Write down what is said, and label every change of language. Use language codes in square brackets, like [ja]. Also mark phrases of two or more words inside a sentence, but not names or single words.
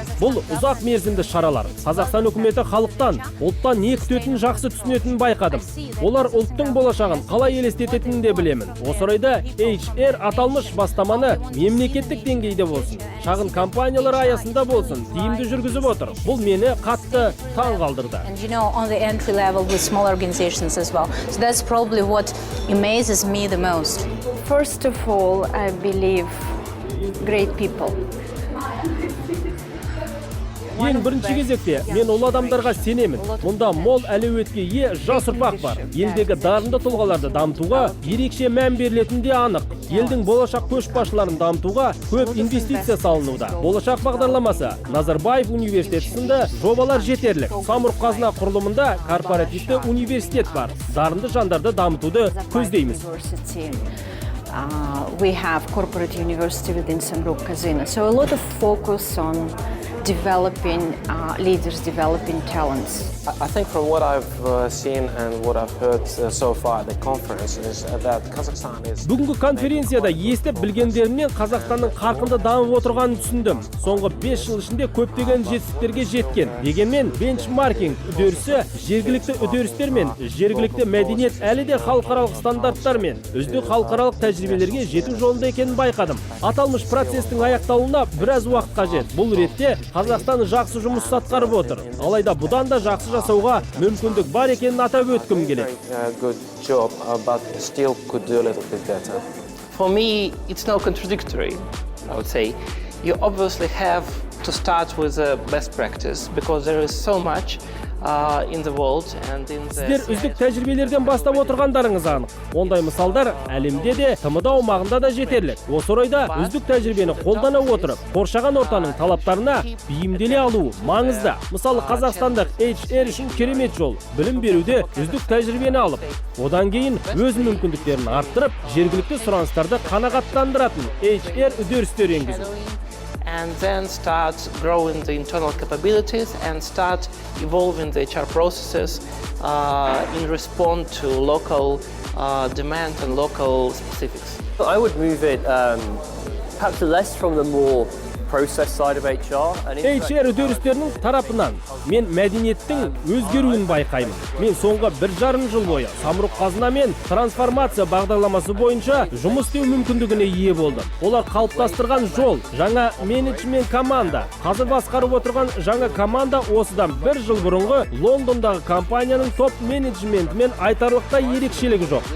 [kk] Бұл ұзақ мерзімді шаралар. Қазақстан үкіметі халықтан, ұлттан не күтетінін жақсы түсінетінін байқадым. Олар ұлттың болашағын қалай елестететінін де білемін. Осы орайда HR аталмыш бастаманы мемлекеттік деңгейде болсын, шағын компаниялар аясында болсын, тиімді жүргізіп отыр. Бұл мені қатты таң қалдырды. [en] And you know, on the entry level with small organizations as well. So that's probably what amazes me the most. First of all, I believe great people. [kk] Ең бірінші кезекте мен ол адамдарға сенемін. Мұнда мол әлеуетке ие жас ұрпақ бар. Елдегі дарынды тұлғаларды дамытуға ерекше мән берілетіні анық. Елдің болашақ көшбасшыларын дамытуға көп инвестиция салынуда. Болашақ бағдарламасы, Назарбаев университеті сынды жобалар жетерлік. Самұрық-қазына құрылымында корпоративті университет бар. Дарынды жандарды дамытуды көздейміз. [en] We have corporate university within Samruk-Kazyna. So a lot of focus on developing leaders, developing talents. I think from what I've seen and what I've heard so far at the conference is that Kazakhstan is... [kk] Бүгінгі конференцияда естіп білгендерімнен Қазақстанның қарқынды дамып отырғанын түсіндім. Соңғы 5 жыл ішінде көптеген жетістіктерге жеткен. Дегенмен бенчмаркинг үдерісі жергілікті үдерістер мен жергілікті мәдениет әлі де халықаралық стандарттар мен үздік халықаралық тәжірибелерге жету жолында екенін байқадым. Аталмыш процестің аяқталуына біраз уақыт қажет. Бұл ретте Қазақстан жақсы жұмыс атқарып отыр. Алайда бұдан да жақсы жасауға мүмкіндік бар екенін атап өткім келеді. [en] Good job, but still could do a little bit better. For me, it's no contradictory, I would say. You obviously have to start with a best practice because there is so much in the world and in the... [kk] Сіздер үздік тәжірибелерден бастап отырғандарыңыз анық. Ондай мысалдар әлемде де, ТМД аумағында да жетерлік. Осы орайда үздік тәжірибені қолдана отырып, қоршаған ортаның талаптарына бейімделе алу маңызды. Мысалы, Қазақстандық HR үшін керемет жол. Білім беруде үздік тәжірибені алып, одан кейін өз мүмкіндіктерін арттырып, жергілікті сұраныстарды қанағаттандыратын HR үдерістер енгізу. [en] And then start growing the internal capabilities and start evolving the HR processes in response to local demand and local specifics. I would move it perhaps less from the more process side of HR. [kk] HR үдерістерінің тарапынан мен мәдениеттің өзгеруін байқаймын. Мен соңғы 1,5 жыл бойы Самұрық-қазына мен трансформация бағдарламасы бойынша жұмыс істеу мүмкіндігіне ие болдым. Олар қалыптастырған жол, жаңа менеджмент команда. Қазір басқарып отырған жаңа команда осыдан 1 жыл бұрынғы Лондондағы компанияның топ менеджментімен айтарлықтай ерекшелігі жоқ.